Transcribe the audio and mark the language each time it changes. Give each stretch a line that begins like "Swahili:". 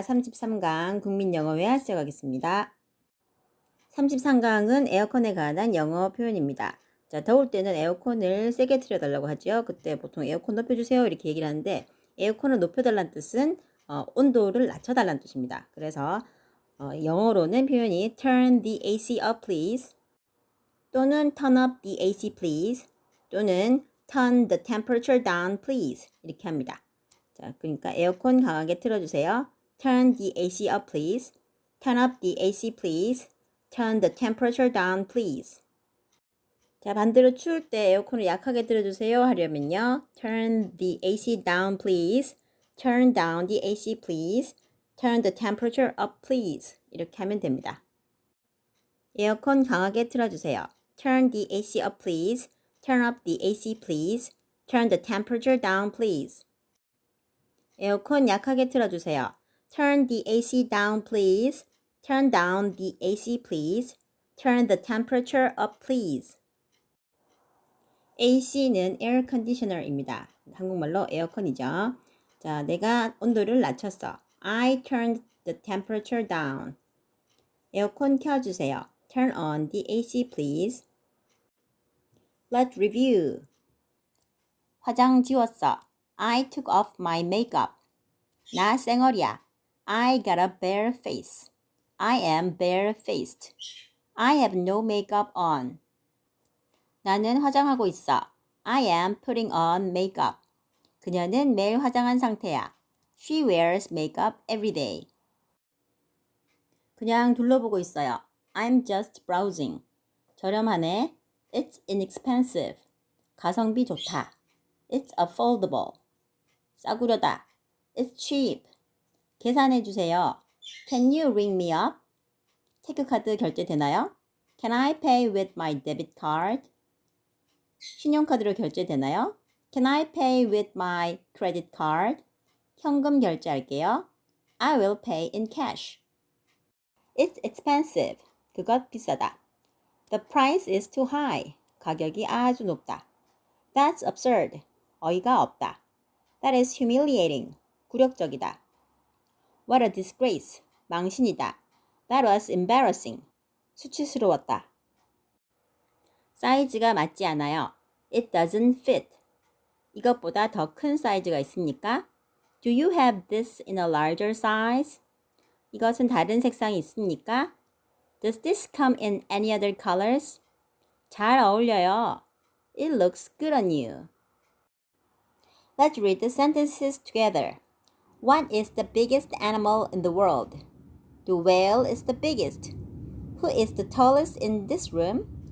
Korean: 33강 국민영어회화 시작하겠습니다. 33강은 에어컨에 관한 영어 표현입니다. 자, 더울 때는 에어컨을 세게 틀어달라고 하죠. 그때 보통 에어컨 높여주세요 이렇게 얘기를 하는데 에어컨을 높여달라는 뜻은 온도를 낮춰달라는 뜻입니다. 그래서 영어로는 표현이
English: turn the AC up please
Korean: 또는
English: turn up the AC please 또는 turn the temperature down please
Korean: 이렇게 합니다. 자, 그러니까 에어컨 강하게 틀어주세요.
English: Turn the AC up please. Turn up the AC please. Turn the temperature down please.
Korean: 자, 반대로 추울 때 에어컨을 약하게 틀어주세요 하려면요.
English: Turn the AC down please. Turn down the AC please. Turn the temperature up please.
Korean: 이렇게 하면 됩니다. 에어컨 강하게 틀어주세요.
English: Turn the AC up please. Turn up the AC please. Turn the temperature down please.
Korean: 에어컨 약하게 틀어주세요.
English: Turn the AC down please. Turn down the AC please. Turn the temperature up please. AC는 air conditioner입니다.
Korean: 한국말로 에어컨이죠. 자, 내가 온도를 낮췄어.
English: I turned the temperature down.
Korean: 에어컨 켜주세요.
English: Turn on the AC please. Let's review.
Korean: 화장 지웠어.
English: I took off my makeup.
Korean: 나 쌩얼이야.
English: I got a bare face. I am bare-faced. I have no makeup on.
Korean: 나는 화장하고 있어.
English: I am putting on makeup.
Korean: 그녀는 매일 화장한 상태야.
English: She wears makeup every day.
Korean: 그냥 둘러보고 있어요.
English: I'm just browsing.
Korean: 저렴하네.
English: It's inexpensive.
Korean: 가성비 좋다.
English: It's affordable.
Korean: 싸구려다.
English: It's cheap.
Korean: 계산해 주세요.
English: Can you ring me up?
Korean: 체크카드 결제되나요?
English: Can I pay with my debit card?
Korean: 신용카드로 결제되나요?
English: Can I pay with my credit card?
Korean: 현금 결제할게요.
English: I will pay in cash. It's expensive.
Korean: 그것 비싸다.
English: The price is too high.
Korean: 가격이 아주 높다.
English: That's absurd.
Korean: 어이가 없다.
English: That is humiliating.
Korean: 굴욕적이다.
English: What a disgrace.
Korean: 망신이다.
English: That was embarrassing.
Korean: 수치스러웠다. 사이즈가 맞지 않아요.
English: It doesn't fit.
Korean: 이것보다 더 큰 사이즈가 있습니까?
English: Do you have this in a larger size?
Korean: 이것은 다른 색상이 있습니까?
English: Does this come in any other colors?
Korean: 잘 어울려요.
English: It looks good on you. Let's read the sentences together. What is the biggest animal in the world? The whale is the biggest. Who is the tallest in this room?